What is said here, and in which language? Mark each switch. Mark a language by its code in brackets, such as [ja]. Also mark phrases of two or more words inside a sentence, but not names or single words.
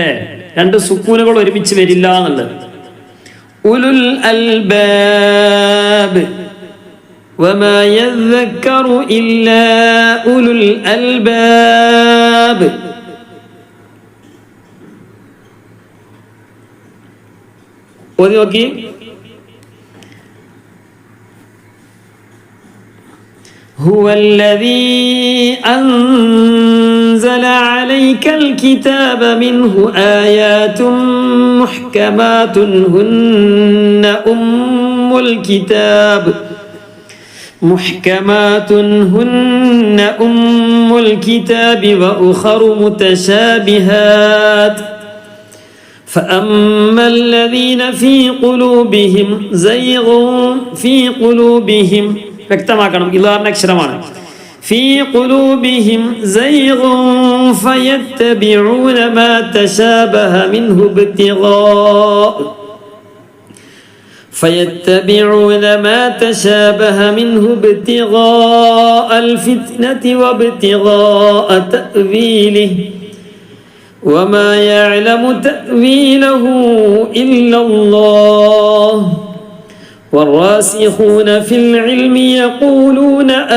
[ml] 2 സുക്കൂനുകൾ ഒരുമിച്ച് വരില്ല എന്നുള്ളത്. [ar] أولو الألباب وما يذكر إلا أولو الألباب. [ml] ഓതി നോക്കി. [ar] هو الذي أنزل عليك الكتاب منه آيات محكمات هن أم الكتاب وأخر متشابهات فأما الذين في قلوبهم [ml] വ്യക്തമാക്കണം, ഇല്ലാർന്ന അക്ഷരമാണ്. [ar] في قلوبهم زيغ فيتبعون ما تشابه منه ابتغاء الفتنة وابتغاء تأويله وما يعلم تأويله إلا الله والراسخون في العلم يقولون